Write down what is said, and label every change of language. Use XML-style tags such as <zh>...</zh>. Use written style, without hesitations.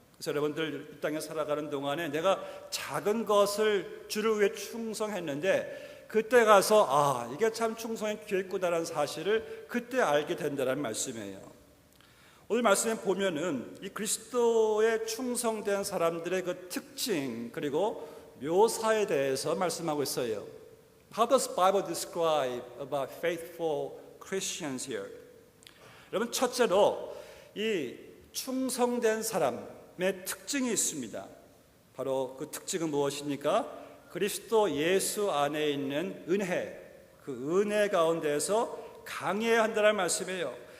<ko>그래서 여러분들 이 땅에 살아가는 동안에 내가 작은 것을 주를 위해 충성했는데 그때 가서 이게 참 충성의 귀했구나라는 사실을 그때 알게 된다는 말씀이에요. 오늘 말씀에 보면은 이 그리스도의 충성된 사람들의 그 특징 그리고 묘사에 대해서 말씀하고 있어요.</ko> <en>How does the Bible describe about faithful Christians here?</en> <ko>여러분, 첫째로 이 충성된 사람의 특징이 있습니다. 바로 그 특징은 무엇입니까? 그리스도 예수 안에 있는 은혜, 그 은혜 가운데서 강해야 한다는 말씀이에요.</ko>